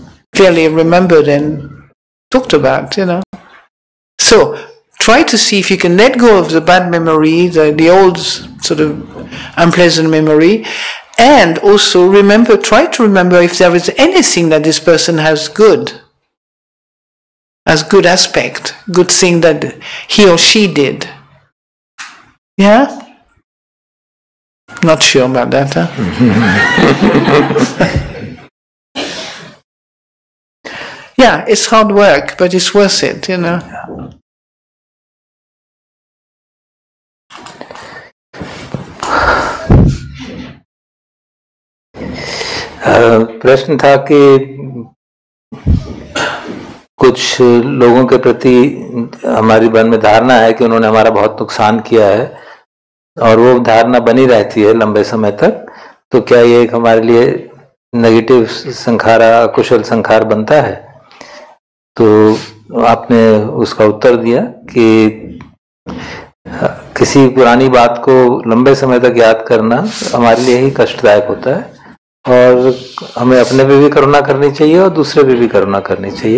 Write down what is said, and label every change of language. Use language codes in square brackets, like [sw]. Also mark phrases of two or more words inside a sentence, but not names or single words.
[en] clearly remembered and talked about, So, try to see if you can let go of the bad memory, the old sort of unpleasant memory, and also try to remember if there is anything that this person has good aspect, good thing that he or she did. Yeah? Not sure about that, huh? Yeah, it's hard work, but it's worth it, [hi] प्रश्न था कि कुछ लोगों के प्रति हमारी मन में धारणा है कि उन्होंने हमारा बहुत नुकसान किया है और वो धारणा बनी रहती है लंबे समय तक, तो क्या ये एक हमारे लिए नेगेटिव संखारा, अकुशल संखार बनता है? तो आपने उसका उत्तर दिया कि किसी पुरानी बात को लंबे समय तक याद करना हमारे लिए ही कष्टदायक होता है और हमें अपने पे भी करुणा करनी चाहिए और दूसरे पे भी करुणा करनी चाहिए।